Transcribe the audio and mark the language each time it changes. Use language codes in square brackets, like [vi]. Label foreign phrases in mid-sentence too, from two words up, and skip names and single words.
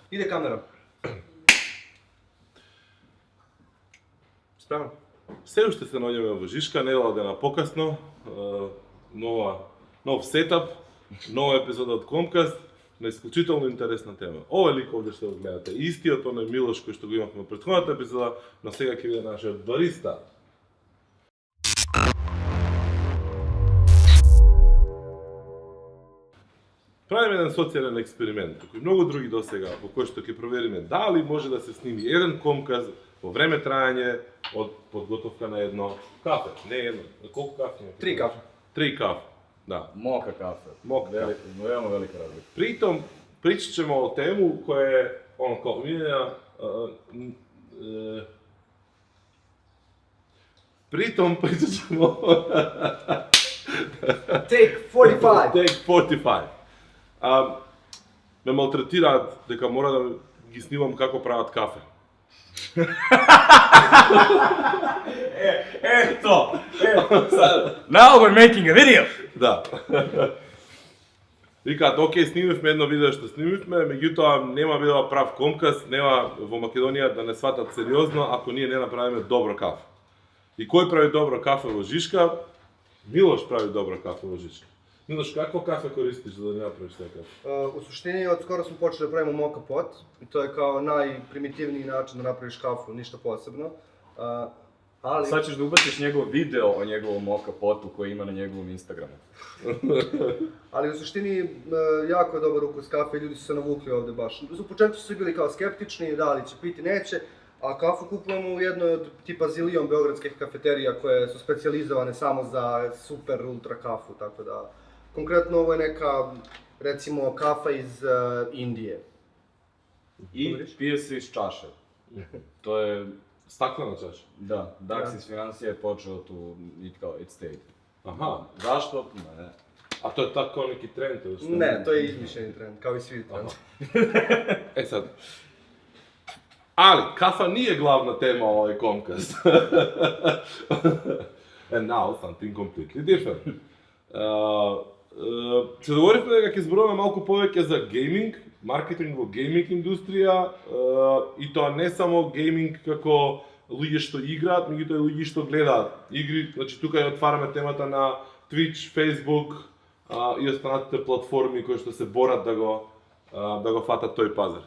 [sr] Ide kamera. Spreman? [mk] Все уште се наоѓаме во Жишка, недела дена покасно, нов сетап, нова епизода од Комкаст, на исклучително интересна тема. Овој лик овде што го гледате, истиот оној Милош кој што го имавме во претходната епизода, но сега ќе биде нашиот бариста. Правиме еден социјален експеримент, кој многу други досега, во кој што ќе провериме дали може да се сними еден Комкаст во време трајање од подготовка на едно кафе. Не едно, колку кафе има? 3 кафе. 3 кафе, да. Мока кафе. Мока кафе. [sr] Veoma velika razlika. Притом, причат ćemo o temu koja je, kao miljenja, pritom pričat ćemo [en] Take 45! Take 45. [mk] Ме малтретираат дека мора да ги снимам како прават кафе. [sr] Eto! [en] Now we're making a video! [mk] Да. Викаат, окей, снимивме едно видео што снимивме, меѓутоа нема била прав Комкаст, нема во Македонија да не сватат сериозно ако ние не направиме добро кафе. И кој прави добро кафе во Жишка? Милош прави добро кафе во Жишка. Милош, какво кафе користиш за да не направиш тај кафе? [sr] U suštini, od skoro smo počeli da pravimo moka pot. I to je kao najprimitivniji način da napraviš kafu, ništa posebno. Ali... Sad ćeš da ubaciš njegov video o njegovom moka potu koji ima na njegovom Instagramu. Ali u suštini, jako je dobar ukus kafe i ljudi su se navukli ovde baš. U početku su bili kao skeptični, da li će piti, neće. A kafu kupujemo u jednoj od tipa zilion beogradskih kafeterija koje su specijalizovane samo za super ultra kafu, tako da... Konkretno ovo je neka, recimo, kafa iz Indije. I pije se iz čaše. To je... Staklena čaša? Da, Dax iz financija je počeo tu i kao [en] it stayed. [sr] Aha. Zašto? Ne. A to je tako neki trend? Ne, to je izmišljeni trend, kao i svi trend. E sad... Ali, kafa nije glavna tema ovaj Comcast. [en] And now, something completely different. [mk] Се договоривме дека ќе зборуваме малку повеќе за гейминг, маркетинг во гейминг индустрија, и тоа не само гейминг како луѓе што играат, меѓутоа и луѓе што гледаат игри. Значи тука ја отвараме темата на Twitch, Facebook и останатите платформи кои што се борат да го фатат тој пазар.